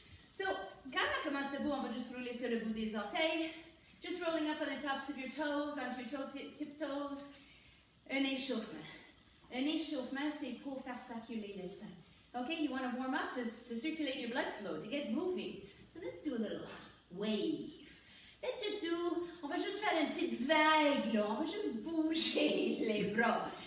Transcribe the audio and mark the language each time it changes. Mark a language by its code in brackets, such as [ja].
[fr] So, quand on commence debout, on va juste rouler sur le bout des orteils. [en] Just rolling up on the tops of your toes, onto your tiptoes. [fr] Un échauffement. Un échauffement, c'est pour faire circuler le sang. [en] Okay, you want to warm up to circulate your blood flow, to get moving. So let's do a little wave. Let's just [fr] on va juste faire une petite vague, là. On va juste bouger les bras.